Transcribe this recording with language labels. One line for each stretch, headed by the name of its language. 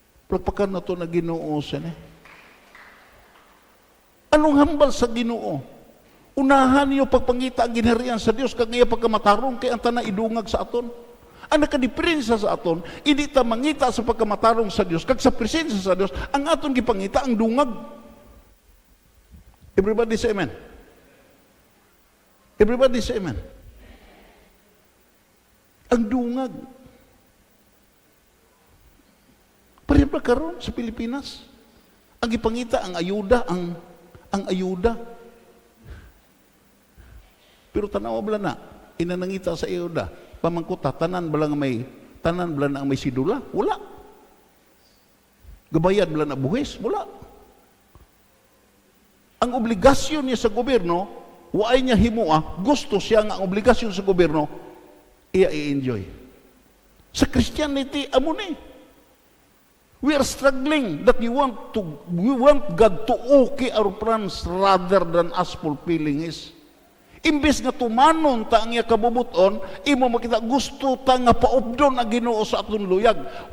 Hiligaynon: Pagpakan na ton ang Ginoo sa ni. Anong hambal sa Ginoo? Unahan niyo pagpangita ang ginharian sa Dios kag iya pagkamatarong kay ang tanan idungag sa aton. Ang nakadiferensya sa aton, hindi ta mangita sa pagkamatarong sa Dios kag sa presensya sa Dios, ang aton gipangita ang dungag.
English: Everybody say amen. Everybody say amen.
Hiligaynon: Ang dungag. Pareha pa karon sa Pilipinas. Ang ipangita, ang ayuda, ang ayuda. Pero tanaw bala na, inanangita sa ayuda, pamangkuta, tanan bala na ang may sidula? Wala. Gabayad bala na buhis? Wala. Ang obligasyon niya sa gobyerno, waay niya himua, gusto siya nga ang obligasyon sa gobyerno, iya i-enjoy. Sa Christianity, amo ni.
English: We are struggling that we want God to okay our plans rather than us fulfilling His.
Hiligaynon: Imbes nga tumanon ta ang iya kabubuton, imo makita gusto ta nga paupdon ang Ginoo sa aton luyag.